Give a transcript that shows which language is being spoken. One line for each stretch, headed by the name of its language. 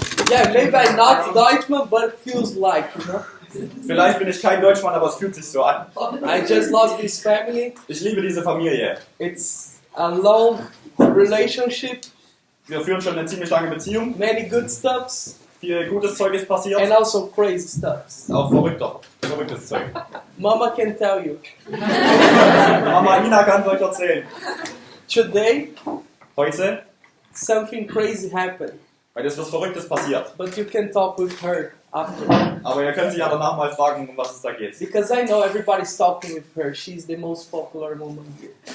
English: Yeah, maybe I'm not Deutschman, but it feels like, you know.
German: Vielleicht bin ich kein Deutschmann, aber es fühlt sich so an.
English: I just love this family.
German: Ich liebe diese Familie.
English: It's a long relationship.
German: Wir führen schon eine ziemlich lange Beziehung.
English: Many good stuffs.
German: Viel gutes Zeug ist passiert.
English: And also crazy stuffs.
German: Auch verrücktes Zeug.
English: Mama can tell you.
German: Mama Ina kann euch erzählen.
English: Today,
German: Heute,
English: something crazy happened.
German: weil es was Verrücktes passiert.
English: But you can talk with her after.
German: Aber ihr könnt sie ja danach mal fragen, um was es da geht.
English: Because I know everybody's talking with her. She's the most popular woman here.